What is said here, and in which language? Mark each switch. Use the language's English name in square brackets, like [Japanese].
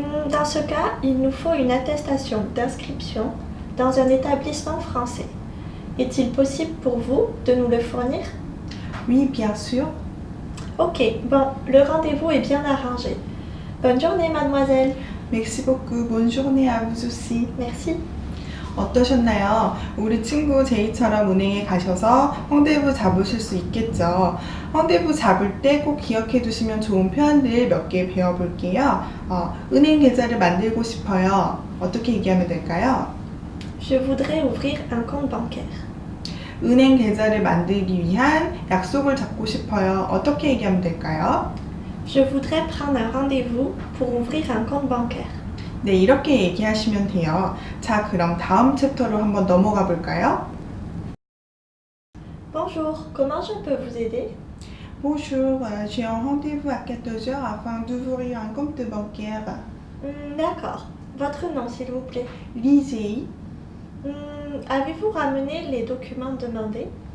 [French] Dans ce cas, il nous faut une attestation d'inscription dans un établissement français. Est-il possible pour vous de nous le fournir? Oui, bien sûr. Ok, bon, le rendez-vous est bien arrangé. Bonne journée, mademoiselle. Merci beaucoup. Bonne journée à vous aussi. Merci. [Korean] 어떠셨나요? 우리 친구 제이처럼 은행에 가셔서 헝데부 잡으실 수 있겠죠. 헝데부 잡을 때 꼭 기억해 두시면 좋은 표현들 몇 개 배워볼게요. 은행 계좌를 만들고 싶어요. 어떻게 얘기하면 될까요? [French] Je voudrais ouvrir un compte bancaire. [Korean] 은행 계좌를 만들기 위한 약속을 잡고 싶어요. 어떻게 얘기하면 될까요? [French] Je voudrais prendre un rendez-vous pour ouvrir un compte bancaire. [Korean] 네, 이렇게 얘기하시면 돼요. 자, 그럼 다음 챕터로 한번 넘어가 볼까요? [French] Bonjour, comment je peux vous aider? Bonjour, j'ai un rendez-vous à 14 h afin d'ouvrir un compte bancaire. D'accord. Votre nom, s'il vous plaît. Lisez. Avez-vous ramené les documents demandés?